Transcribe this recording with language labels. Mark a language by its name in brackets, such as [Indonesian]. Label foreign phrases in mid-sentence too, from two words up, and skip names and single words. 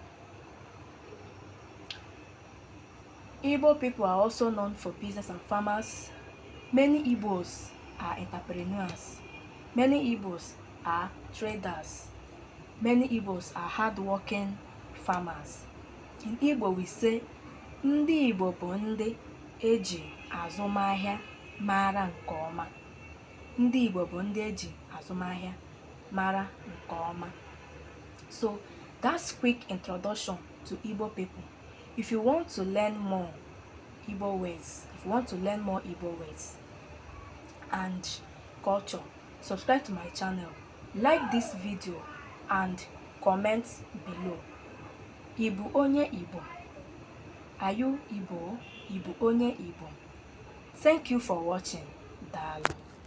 [English] Igbo people are also known for business and farmers. Many Igbos are entrepreneurs. Many Igbos are traders. Many Igbos are hardworking farmers. In Igbo we say, [Igbo] Ndi Igbo bụ ndị eji azụmahịa mara nke ọma. Ndi Igbo bụ ndị eji azụmahịa mara nke ọma. [English] So that's quick introduction to Igbo people. If you want to learn more Igbo words, and culture, subscribe to my channel, like this video, and comment below. [Igbo] Ibu onye Igbo? [English] Are you Igbo? [Igbo] Ibu onye Igbo? [English] Thank you for watching. [Igbo] Daalụ.